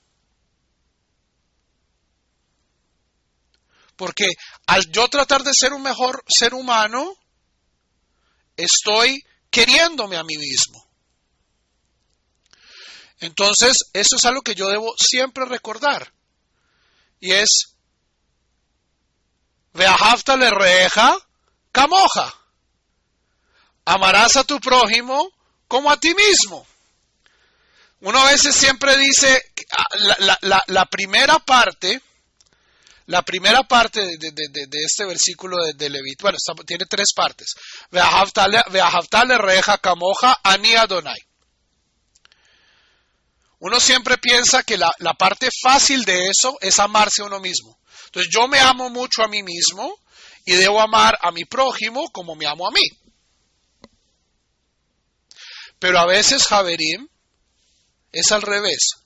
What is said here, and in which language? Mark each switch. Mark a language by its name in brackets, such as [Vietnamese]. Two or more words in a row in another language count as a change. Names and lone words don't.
[Spanish] Porque al yo tratar de ser un mejor ser humano, estoy queriéndome a mí mismo. Entonces, eso es algo que yo debo siempre recordar. Y es: [Hebrew] ואהבת לרעך כמוך. [Spanish] Amarás a tu prójimo como a ti mismo. Uno a veces siempre dice la primera parte de este versículo de Levítico, bueno, tiene tres partes. [Hebrew] ואהבת לרעך כמוך אני ה. [Spanish] Uno siempre piensa que la parte fácil de eso es amarse a uno mismo. Entonces yo me amo mucho a mí mismo y debo amar a mi prójimo como me amo a mí. Pero a veces, Javerim, es al revés.